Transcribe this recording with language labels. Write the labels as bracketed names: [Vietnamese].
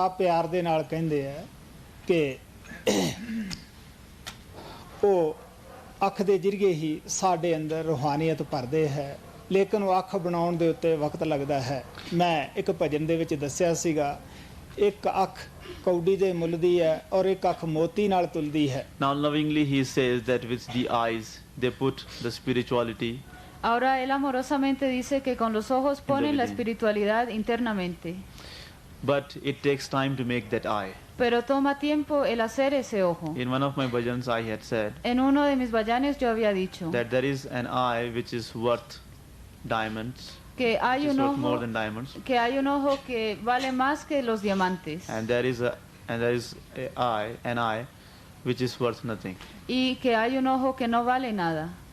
[Punjabi] ਆਪ ਪਿਆਰ ਦੇ ਨਾਲ ਕਹਿੰਦੇ ਆ ਕਿ ਉਹ ਅੱਖ ਦੇ ਜ਼ਰੀਏ ਹੀ ਸਾਡੇ ਅੰਦਰ ਰੂਹਾਨੀਅਤ ਭਰਦੇ ਹੈ, ਲੇਕਿਨ ਉਹ ਅੱਖ ਬਣਾਉਣ ਦੇ ਉੱਤੇ ਵਕਤ ਲੱਗਦਾ ਹੈ। ਮੈਂ ਇੱਕ ਭਜਨ ਦੇ ਵਿੱਚ ਦੱਸਿਆ ਸੀਗਾ, ਇੱਕ ਅੱਖ ਕੌਡੀ ਦੇ ਮੁੱਲ ਦੀ ਹੈ ਔਰ ਇੱਕ ਅੱਖ ਮੋਤੀ ਨਾਲ ਤੁਲਦੀ ਹੈ। [English] Now lovingly he says that with the eyes they put the spirituality. [Spanish] Ahora él amorosamente dice que con los ojos ponen la espiritualidad internamente. [English] But it takes time to make that eye. [Spanish] Pero toma tiempo el hacer ese ojo. [English] In one of my bhajans I had said [Spanish] En uno de mis vayanes yo había dicho [English] that there is an eye which is worth diamonds, [Spanish] que [English] which [Spanish] hay [English] is [Spanish] un [English] worth more [Spanish] ojo [English] than diamonds, [Spanish] que hay un ojo que vale más que los diamantes [English] and there is an eye which is worth nothing. [Spanish] y que hay un ojo que no vale nada.